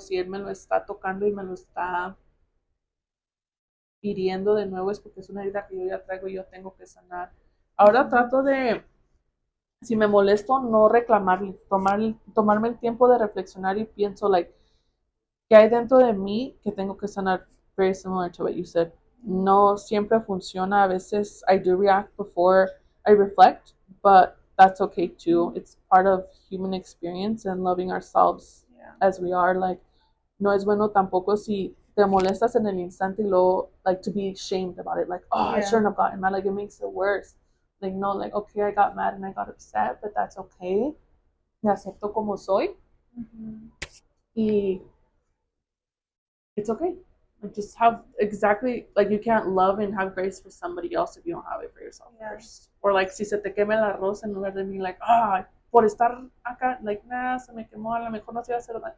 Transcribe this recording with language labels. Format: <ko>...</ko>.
<es>Si él me lo está tocando y me lo está hiriendo de nuevo, es porque es una herida que yo ya traigo y yo tengo que sanar. Ahora trato de, si me molesto, no reclamar, tomarme el tiempo de reflexionar y pienso, like, ¿qué hay dentro de mí que tengo que sanar?</es> <en>Very similar to what you said. No siempre funciona. A veces I do react before I reflect, but that's okay too. It's part of human experience and loving ourselves as we are. Like, no es bueno tampoco si te molestas en el instante y luego, like, to be shamed about it. Like, I shouldn't have gotten mad. Like, it makes it worse. Like, no, like, okay, I got mad and I got upset, but that's okay.</en> <es>Me acepto como soy. Y it's okay.</es> <en>Like, just have exactly, like, you can't love and have grace for somebody else if you don't have it for yourself first.</en> <es>Or like, si se te quema el arroz, en lugar de me like, por estar acá, like, nah, se me quemó, a lo mejor no se va a hacer.</es>